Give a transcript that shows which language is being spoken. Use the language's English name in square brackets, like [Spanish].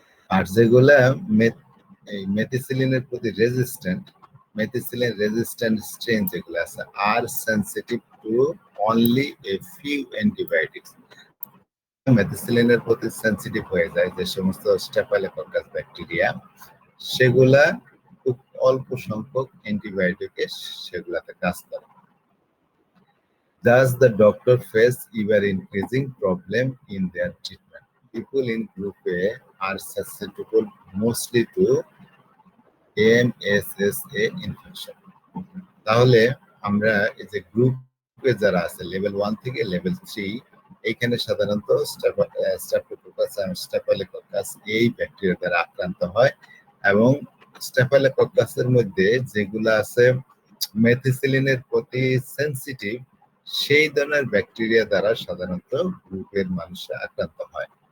[Bangla] আর যেগুলা এই মেথিসিলিনের প্রতি রেজিস্ট্যান্ট, মেথিসিলিন রেজিস্ট্যান্ট স্ট্রেন যেগুলো আছে আর [English] Sensitive to only a few antibiotics. [Bangla] মেথিসিলিনের প্রতি সেনসিটিভ হয়ে যায় যে সমস্ত স্টেফিলোকক্কাস ব্যাকটেরিয়া, সেগুলা খুব অল্প সংখ্যক অ্যান্টিবায়োটিকে সেগুলাতে কাজ করে। [English] Thus, the doctor face ever increasing problem in their treatment. People in group A are susceptible mostly to MSSA infection. [Bangla] তাহলে আমরা এই যে গ্রুপে যারা আছে লেভেল 1 থেকে লেভেল 3, এইখানে সাধারণত স্ট্রেপ্টোকোকাস এবং স্টেফিলোকক্কাস এই ব্যাকটেরিয়া দ্বারা আক্রান্ত হয়, এবং স্টেফিলোকক্কাসের মধ্যে যেগুলো আছে মেথিসিলিনের প্রতি সেনসিটিভ, সেই ধরনের ব্যাকটেরিয়া দ্বারা সাধারণত গ্রুপের মানুষরা আক্রান্ত হয়।